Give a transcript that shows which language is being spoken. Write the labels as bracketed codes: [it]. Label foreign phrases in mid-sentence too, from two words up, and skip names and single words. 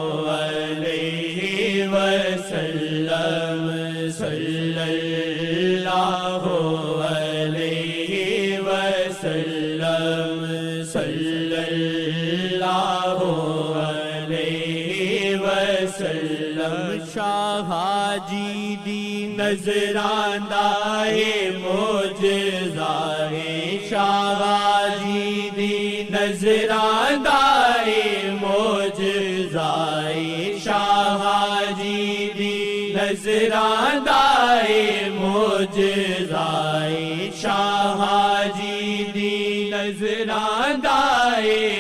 [ar] علیہ وسلم صلی اللہ علیہ وسلم صلی اللہ علیہ وسلم [pa] شاہ حاجی دی نظراندائے معجزائے شاہ حاجی دی نظراندائے معجزائے شاہ حاجی دی نظراندائے معجزائے شاہ حاجی دی نظراندائے